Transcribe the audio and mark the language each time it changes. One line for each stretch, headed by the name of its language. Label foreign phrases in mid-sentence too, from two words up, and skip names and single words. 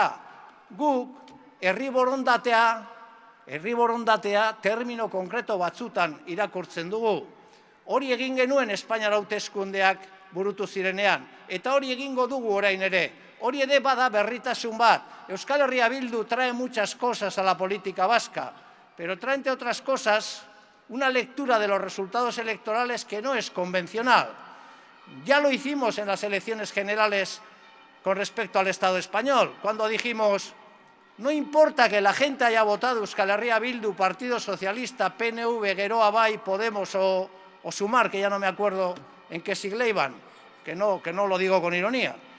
Basque: Guk, herri borondatea termino konkreto batzutan irakurtzen dugu. Hori egin genuen Espainiar hauteskundeak burutu zirenean, eta hori egingo dugu orain ere. Hori ere bada berritasun bat.
Spanish: Euskal Herria Bildu trae muchas cosas a la política vasca, pero trae, entre otras cosas, una lectura de los resultados electorales que no es convencional. Ya lo hicimos en las elecciones generales con respecto al Estado español, cuando dijimos, no importa que la gente haya votado Euskal Herria Bildu, Partido Socialista, PNV, Geroa Bai, Podemos o Sumar, que ya no me acuerdo en qué sigla iban, que no lo digo con ironía.